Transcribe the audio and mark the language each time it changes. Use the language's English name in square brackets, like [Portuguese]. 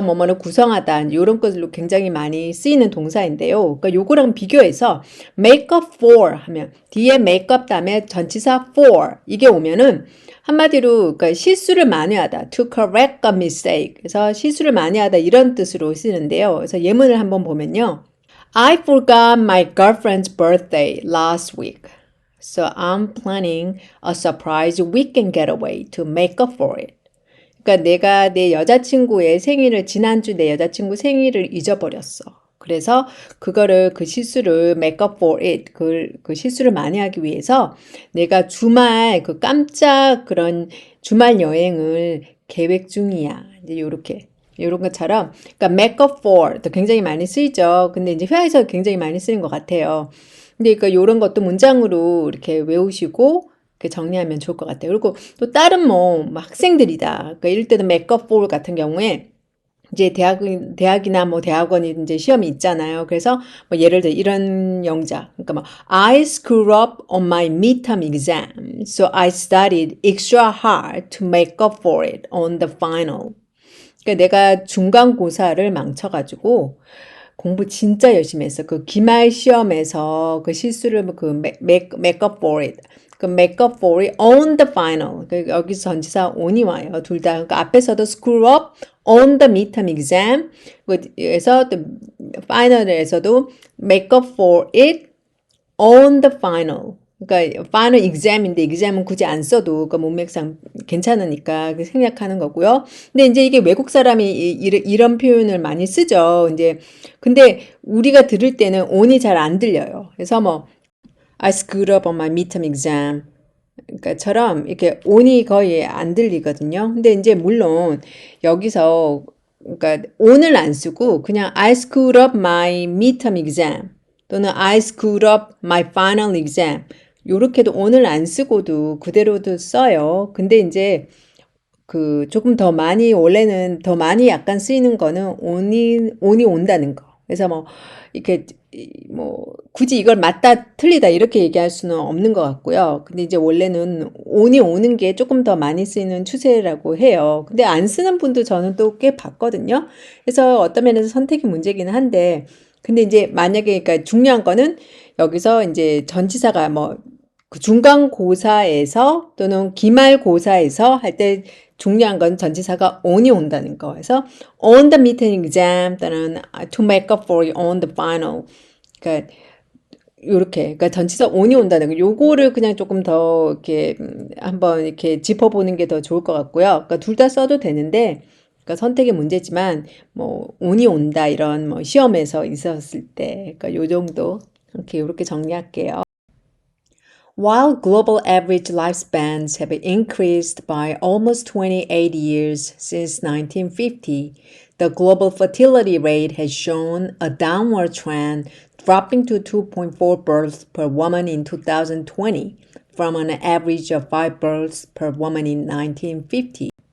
[Korean] 뭐뭐를 구성하다. 이런 것으로 굉장히 많이 쓰이는 동사인데요. 그러니까 요거랑 비교해서 make up for 하면 뒤에 make up 다음에 전치사 for 이게 오면은 한마디로 그러니까 실수를 만회하다. [English] to correct a mistake. [Korean] 그래서 실수를 만회하다 이런 뜻으로 쓰는데요. 그래서 예문을 한번 보면요. [English] I forgot my girlfriend's birthday last week. So I'm planning a surprise weekend getaway to make up for it. [Korean] 그러니까 내가 내 여자친구의 생일을 지난주 내 여자친구 생일을 잊어버렸어. 그래서 그거를 그 실수를 [English] make up for it [Korean] 그 실수를 만회하기 위해서 내가 주말 그 깜짝 그런 주말 여행을 계획 중이야. 이제 요렇게 요런 것처럼 그러니까 make up for 도 굉장히 많이 쓰이죠. 근데 이제 회화에서 굉장히 많이 쓰는 것 같아요. 근데 그러니까 요런 것도 문장으로 이렇게 외우시고 이렇게 정리하면 좋을 것 같아요. 그리고 또 다른 뭐 학생들이다. 그러니까 이럴 때도 make up for 같은 경우에 이제 대학이나 뭐 대학원이 이제 시험이 있잖아요. 그래서 뭐 예를 들어 이런 영작. [English] 그러니까 뭐 I screwed up on my midterm exam, so I studied extra hard to make up for it on the final. [Korean] 그러니까 내가 중간고사를 망쳐가지고 공부 진짜 열심히 했어. 그 기말 시험에서 그 실수를 그 [English] make up for it. 그 make up for it on the final. [Korean] 그 여기서 전치사 on이 와요. 둘 다. [English] 그러니까 앞에서도 screw up on the midterm exam. 그래서 또 final에서도 make up for it on the final. [Korean] 그러니까 final exam인데 exam은 굳이 안 써도 그 문맥상 괜찮으니까 생략하는 거고요. 근데 이제 이게 외국 사람이 이런 표현을 많이 쓰죠. 이제 근데 우리가 들을 때는 on이 잘 안 들려요. [English] 그래서 뭐 I screwed up on my midterm exam. [Korean] 그러니까처럼 이렇게 on이 거의 안 들리거든요. 근데 이제 물론 여기서 그러니까 on을 안 쓰고 그냥 [English] I screwed up my midterm exam [Korean] 또는 [English] I screwed up my final exam [Korean] 요렇게도 on을 안 쓰고도 그대로도 써요. 근데 이제 그 조금 더 많이 원래는 더 많이 약간 쓰이는 거는 on이 온다는 거. 그래서 뭐 이렇게 뭐 굳이 이걸 맞다 틀리다 이렇게 얘기할 수는 없는 것 같고요. 근데 이제 원래는 on이 오는 게 조금 더 많이 쓰이는 추세라고 해요. 근데 안 쓰는 분도 저는 또 꽤 봤거든요. 그래서 어떤 면에서 선택이 문제기는 한데 근데 이제 만약에 그러니까 중요한 거는 여기서 이제 전치사가 뭐 그 중간고사에서 또는 기말고사에서 할 때 중요한 건 전치사가 on이 온다는 거. [English] 그래서 on the midterm exam 또는 to make up for it on the final. [Korean] 그러니까 요렇게 그러니까 전치사 on이 온다는 거. 요거를 그냥 조금 더 이렇게 한번 이렇게 짚어보는 게 더 좋을 것 같고요. 그러니까 둘 다 써도 되는데 그러니까 선택의 문제지만 뭐 on이 온다 이런 뭐 시험에서 있었을 때 그러니까 요 정도 이렇게 요렇게 정리할게요. [English] While global average lifespans have increased by almost 28 years since 1950, the global fertility rate has shown a downward trend, dropping to 2.4 births per woman in 2020 from an average of 5 births per woman in 1950.